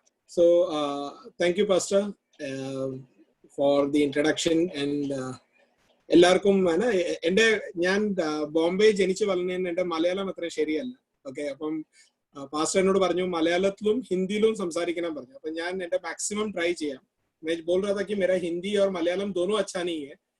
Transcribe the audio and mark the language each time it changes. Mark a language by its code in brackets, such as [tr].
[en] So, thank you, Pastor, for the introduction. [ml] And എല്ലാവർക്കും ഞാൻ ബോംബെ ജനിച്ചു വളർന്നതിന് എന്റെ മലയാളം അത്ര ശരിയല്ല. ഓക്കെ, അപ്പം പാസ്റ്റർ എന്നോട് പറഞ്ഞു മലയാളത്തിലും ഹിന്ദിയിലും സംസാരിക്കണം പറഞ്ഞു. അപ്പൊ ഞാൻ എന്റെ മാക്സിമം ട്രൈ ചെയ്യാം. [hi] मैं बोल रहा था कि मेरा हिंदी और मलयालम दोनों अच्छा नहीं है.